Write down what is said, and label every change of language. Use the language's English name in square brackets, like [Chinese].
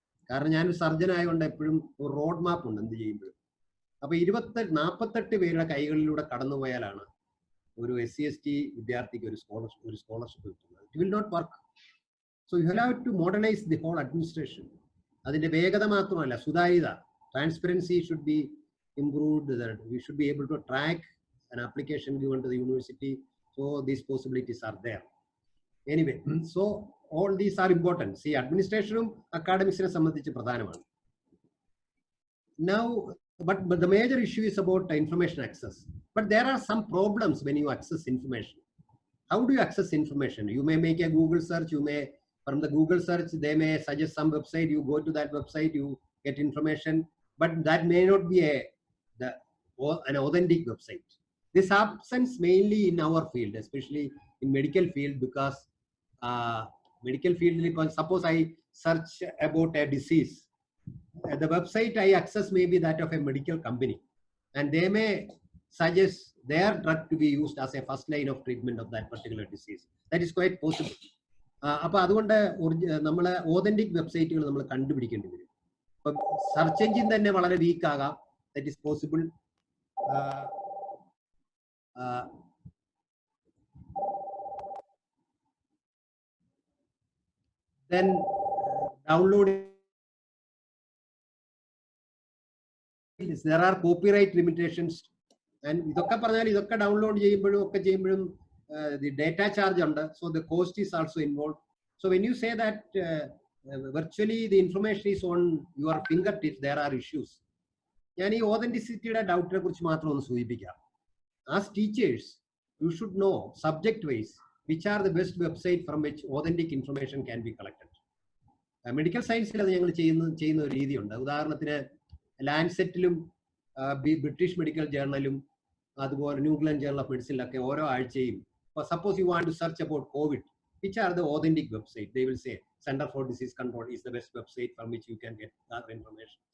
[Malayalam] കാരണം ഞാനൊരു സർജൻ ആയതുകൊണ്ട് എപ്പോഴും ഒരു റോഡ് മാപ്പ് ഉണ്ട് എന്ത് ചെയ്യുമ്പോഴും. അപ്പൊ 48 പേരുടെ കൈകളിലൂടെ കടന്നുപോയാലാണ് ഒരു SC/ST വിദ്യാർത്ഥിക്ക് ഒരു സ്കോളർഷിപ്പ് കിട്ടുന്നത്. [English] It will not work. So you have to modernise the whole administration. [Malayalam] അതിന്റെ വേഗത മാത്രമല്ല, സുതാര്യത, [English] Transparency should be improved, that we should be able to track an application given to the university. So these possibilities are there. Anyway, so all these are important. See, [Malayalam] administration academics ne sambandhichu pradhanamanu. [English] Now, but the major issue is about information access. But there are some problems when you access information. How do you access information? You may make a Google search. You may, from the Google search, they may suggest some website. You go to that website, you get information, but that may not be an authentic website. This happens mainly in our field, especially in medical field, because medical field, suppose I search about a disease the website I access may be that of a medical company, and they may suggest their drug to be used as a first line of treatment of that particular disease. That is quite possible. [Malayalam] അപ്പോൾ അതുകൊണ്ട് നമ്മളെ authentic വെബ്സൈറ്റുകൾ നമ്മൾ കണ്ടുപിടിക്കേണ്ടി വരും. ഇപ്പം search engine തന്നെ വളരെ week ആകാം. [English] That is possible. Then downloading, there are copyright limitations, and [Malayalam] ഇതൊക്കെ പറഞ്ഞാൽ ഇതൊക്കെ ഡൗൺലോഡ് ചെയ്യുമ്പോഴും [English] the data charge under, so the cost is also involved. So when you say that virtually the information is on your fingertips, there are issues. [Malayalam] ഞാൻ ഈ ഓതന്റിസിറ്റിയുടെ ഡൗട്ടിനെ കുറിച്ച് മാത്രം ഒന്ന് സൂചിപ്പിക്കാം. [English] As teachers, you should know subject wise which are the best website from which authentic information can be collected. [Malayalam] Medical സയൻസിൽ അത് ഞങ്ങൾ ചെയ്യുന്ന ഒരു രീതിയുണ്ട്. ഉദാഹരണത്തിന് ലാൻസെറ്റിലും ബ്രിട്ടീഷ് മെഡിക്കൽ ജേർണലും അതുപോലെ ന്യൂ ഇംഗ്ലണ്ട് ജേർണൽ ഓഫ് മെഡിസിനിലൊക്കെ ഓരോ ആഴ്ചയും, [English] Suppose you want to search about Covid, which are the authentic website, they will say Center for Disease Control is the best website from which you can get that information.